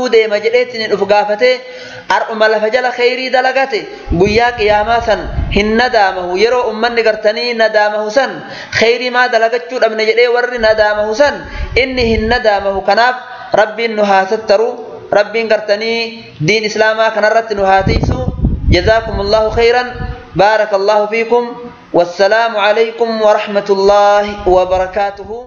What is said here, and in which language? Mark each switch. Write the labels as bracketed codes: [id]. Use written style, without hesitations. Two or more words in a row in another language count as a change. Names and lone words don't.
[om] deema jedheetiin uf gaafatee ar'uma lafa jala khayrii dalagate guyyaa qiyaamaa san hin nadaamahu yeroo ummanni gartanii nadaamahu san khayrii maa dalagachuu dhabne jedhee warri nadaamahu san inni hin nadaamahu kanaaf rabbiin nu haasattaru rabbiin gartanii diin islaamaa kanarratti nu haatiisu [ar] جزاكم الله خيرا بارك الله فيكم والسلام عليكم ورحمة الله وبركاته